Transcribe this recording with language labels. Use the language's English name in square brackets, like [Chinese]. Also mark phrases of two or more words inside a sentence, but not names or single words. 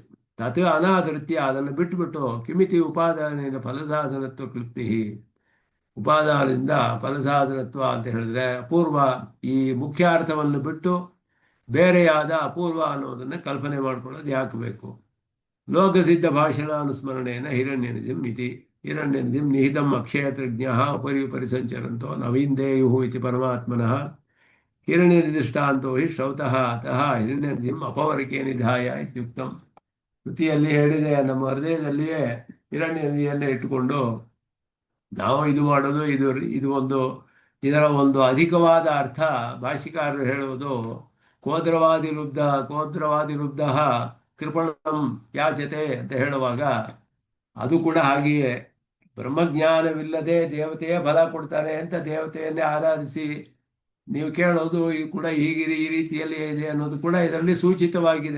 [Sanskrit] ತತ್ ಅನಾದೃತ್ಯ, [Kannada] ಅದನ್ನು ಬಿಟ್ಟುಬಿಟ್ಟು ಕಿಮಿತಿ ಉಪಾದಾನದಿಂದ ಫಲಸಾಧನತ್ವ ಕ್ಲಿಪ್ತಿ. ಉಪಾದಾನದಿಂದ ಫಲಸಾಧನತ್ವ ಅಂತ ಹೇಳಿದ್ರೆ ಅಪೂರ್ವ, ಈ ಮುಖ್ಯ ಅರ್ಥವನ್ನು ಬಿಟ್ಟು ಬೇರೆಯಾದ ಅಪೂರ್ವ ಅನ್ನೋದನ್ನು ಕಲ್ಪನೆ ಮಾಡ್ಕೊಳ್ಳೋದು ಯಾಕೆ ಬೇಕು? [Sanskrit] ಲೋಕಸಿದ್ಧ ಭಾಷಣಾನುಸ್ಮರಣೇನ ಹಿರಣ್ಯನಿಧಿಂ ಇತಿ. ಹಿರಣ್ಯನಿಧಿಂ ನಿಹಿತಂ ಅಕ್ಷಯತ್ರಜ್ಞ ಉಪರಿ ಉಪರಿ ಸಂಚರಂತೋ ನವೀಂದೇಯು ಇತಿ ಪರಮಾತ್ಮನಃ ಹಿರಣ್ಯನಿಧಿಷ್ಟಾಂತೋ ಹಿ ಶ್ರೌತಃ ಅತಃ ಹಿರಣ್ಯನಿಧಿಂ ಅಪವರಕೆ ನಿಧಾಯ ಇತ್ಯುಕ್ತಂ. [Kannada] ಕೃತಿಯಲ್ಲಿ ಹೇಳಿದೆ, ನಮ್ಮ ಹೃದಯದಲ್ಲಿಯೇ ಹಿರಣ್ಯನಿಧಿಯನ್ನೇ ಇಟ್ಟುಕೊಂಡು ನಾವು ಇದು ಮಾಡೋದು. ಇದರ ಒಂದು ಅಧಿಕವಾದ ಅರ್ಥ ಭಾಷಿಕಾರರು ಹೇಳುವುದು [Sanskrit] ಕೋದ್ರವಾದಿ ಲುಬ್ಧ ಕೃಪಣಂ ಯಾಚತೆ [Kannada] ಅಂತ ಹೇಳುವಾಗ ಅದು ಕೂಡ ಹಾಗೆಯೇ ಬ್ರಹ್ಮಜ್ಞಾನವಿಲ್ಲದೆ ದೇವತೆಯೇ ಫಲ ಕೊಡ್ತಾನೆ ಅಂತ ದೇವತೆಯನ್ನೇ ಆರಾಧಿಸಿ ನೀವು ಕೇಳೋದು ಕೂಡ ಹೀಗಿದೆ, ಈ ರೀತಿಯಲ್ಲಿ ಇದೆ ಅನ್ನೋದು ಕೂಡ ಇದರಲ್ಲಿ ಸೂಚಿತವಾಗಿದೆ.